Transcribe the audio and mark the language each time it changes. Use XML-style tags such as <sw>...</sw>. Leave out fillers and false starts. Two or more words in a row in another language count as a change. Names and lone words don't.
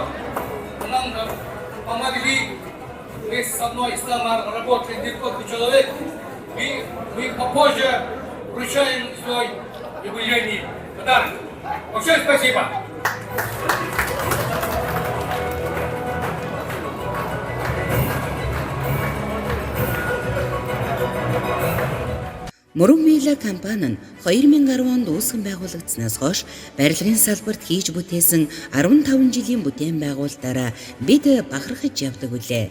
<ru>Нам помогли. Мы со мной сам работали несколько человек. И мы попозже вручаем свой юбилейный подарок. Большое спасибо.</ru> <mn>Мөрөн Вилла компани нь 2010 онд үүсгэн байгуулагдсанаас хойш барилгын салбарт хийж бүтээсэн 15 жилийн бүтээн байгуулалтаараа бид бахархаж явдаг үлээ.</mn>